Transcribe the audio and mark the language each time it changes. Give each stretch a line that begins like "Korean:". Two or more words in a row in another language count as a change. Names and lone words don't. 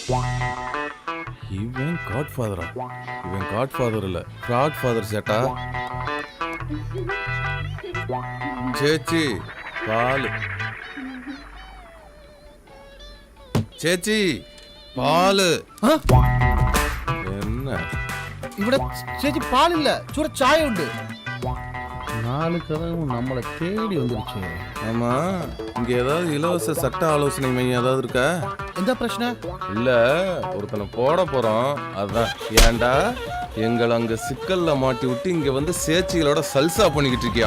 Tamil: இவன் காட் ஃபாதரா? இவன்
English: god father
Tamil: இல்லை,
English: fraud father
Tamil: சேட்டா. சேச்சி பால்,
Malayalam: ചേച്ചി പാല്.
Tamil: என்ன
Malayalam: ഇവിടെ ചേച്ചി പാലില്ല, ചൂട ചായ ഉണ്ട്.
Tamil: 4 கதவும் நம்மளை தேடி வந்துருச்சு. ஆமா, இங்க ஏதாவது இலவச சட்ட ஆலோசனை மையம் ஏதாவது இருக்கா? எந்த பிரச்சனை இல்ல, ஒருத்தனை போட போறோம். அதான். ஏன்டா எங்களை அங்க சிக்கல்ல மாட்டி விட்டு இங்க வந்து சேச்சிகளோட சல்சா பண்ணிக்கிட்டு இருக்கியா?